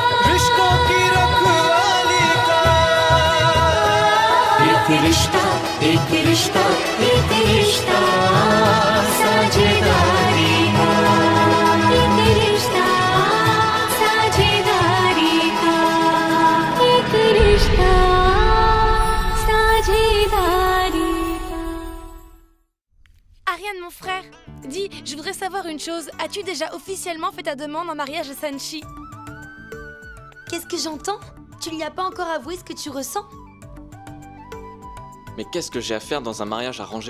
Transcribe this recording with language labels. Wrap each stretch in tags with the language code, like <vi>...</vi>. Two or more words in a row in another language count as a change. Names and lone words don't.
<hi>रिश्तों की रखवाली का एक रिश्ता एक रिश्ता एक रिश्ता साझेदारी का एक रिश्ता साझेदारी का एक रिश्ता साझेदारी का</hi> <fr>Ariane, mon frère, dis, je voudrais savoir une chose. As-tu déjà officiellement fait ta demande en mariage à Sanchi? Qu'est-ce que j'entends? Tu lui as pas encore avoué ce que tu ressens? Mais qu'est-ce que j'ai à faire dans un mariage arrangé?</fr>